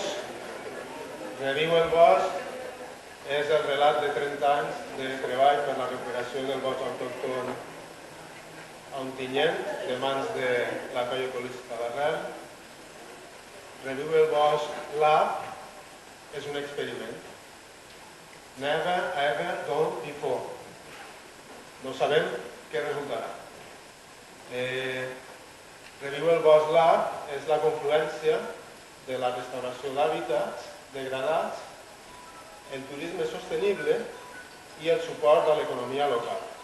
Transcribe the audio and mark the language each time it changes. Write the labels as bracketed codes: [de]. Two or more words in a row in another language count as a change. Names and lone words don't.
[ca] Reviu el bosc és el relat de 30 anys de treball per la recuperació del bosc autòcton a Ontinyent, de mans de la Colla Ecologista d'Arrel. Reviu el bosc Lab és un experiment. [en] Never ever done before. [ca] No sabem què resultarà. Reviu el bosc Lab és la confluència de la restauració d'hàbitats degradats, el turisme sostenible i el suport a l'economia local.